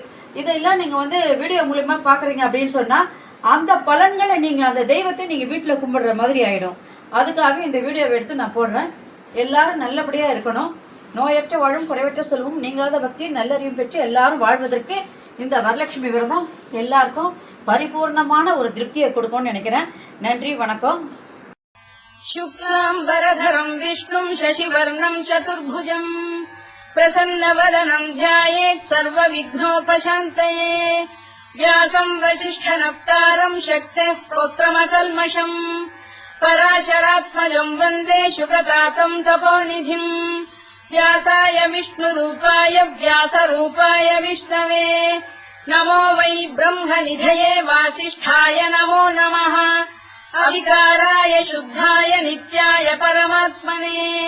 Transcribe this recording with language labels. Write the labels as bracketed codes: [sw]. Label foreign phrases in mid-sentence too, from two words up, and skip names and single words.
[ta] இதெல்லாம் நீங்கள் வீடியோ மூலயமா பார்க்குறீங்க அப்படின்னு சொன்னால் அந்த பலன்களை நீங்கள் அந்த தெய்வத்தை நீங்கள் வீட்டில் கும்பிடுற மாதிரி ஆகிடும். அதுக்காக இந்த வீடியோவை எடுத்து நான் போடுறேன். எல்லாரும் நல்லபடியாக இருக்கணும். நோயற்ற வாழும், குறைவற்ற செல்வம், நீங்காத பக்தி, நல்லறிவும் பெற்று எல்லாரும் வாழ்வதற்கு இந்த வரலட்சுமி விரதம் எல்லாருக்கும் பரிபூர்ணமான ஒரு திருப்தியை கொடுக்கும்னு நினைக்கிறேன். நன்றி, வணக்கம். [sa] शुक्लाम्बरधरम् विष्णुम् शशिवर्णम् चतुर्भुजम् प्रसन्नवदनम् ध्यायेत् सर्वविघ्नोपशान्तये व्यासम् वसिष्ठनप्तारम् शक्तेः स्तोत्रमकल्मषम् पराशरात्मजम् वन्दे शुकतातम् तपोनिधिम् व्यासाय विष्णुरूपाय व्यासरूपाय विष्णवे नमो वै ब्रह्मनिधये वासिष्ठाय नमो नमः अविकाराय शुद्धाय नित्याय परमात्मने